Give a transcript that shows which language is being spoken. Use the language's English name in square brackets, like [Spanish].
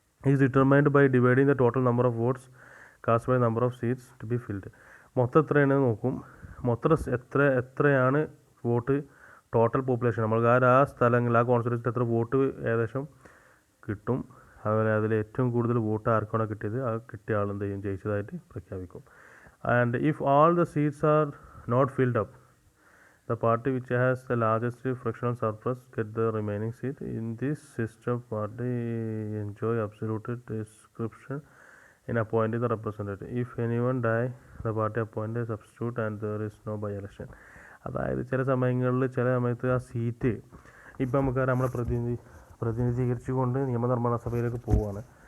[English] Is determined by dividing the total number of votes cast by number of seats to be filled. [Malayalam] മൊത്തം എത്രയാണ് നോക്കും. മൊത്തം എത്രയാണ് vote total population നമ്മൾ ആ സ്ഥലങ്ങളിൽ ആ കോൺസ്റ്റിറ്റ്യൂൻസിൽ എത്ര വോട്ട് ഏകദേശം കിട്ടും, അതുപോലെ അതിൽ ഏറ്റവും കൂടുതൽ വോട്ട് ആർക്കാണോ കിട്ടിയത് ആ കിട്ടിയ ആൾ എന്ത് ചെയ്യും, ജയിച്ചതായിട്ട് പ്രഖ്യാപിക്കും. [English] And if all the seats are not filled up, the party which has the largest fractional surplus get the remaining seat. In this system, party enjoy absolute discretion in appointing the representative. If anyone die, the party appoint a substitute and there is no by-election. [Malayalam] അതായത് ചില സമയത്ത് ആ seat ഇപ്പം നമുക്കറിയാം നമ്മളെ പ്രതിനിധീകരിച്ചുകൊണ്ട് നിയമനിർമ്മാണ സഭയിലേക്ക് പോവുകയാണ്.